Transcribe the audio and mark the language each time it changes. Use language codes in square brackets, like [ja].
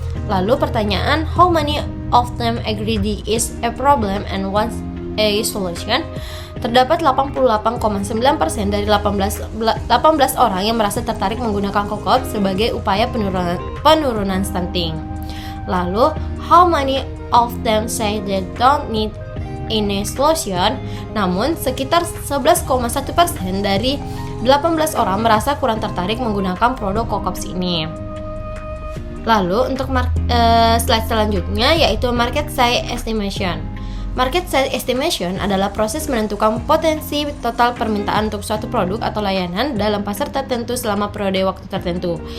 [id] Lalu pertanyaan, [en] how many of them agree this is a problem and wants a solution? [id] Terdapat 88,9% dari 18 orang yang merasa tertarik menggunakan COCOP sebagai upaya penurunan stunting. [en] Lalu, how many of them say they don't need any solution? [id] Namun, sekitar 11,1% dari 18 orang merasa kurang tertarik menggunakan produk COCOP ini. Lalu untuk slide selanjutnya yaitu market size estimation. Market size estimation adalah proses menentukan potensi total permintaan untuk suatu produk atau layanan dalam pasar tertentu selama periode waktu tertentu.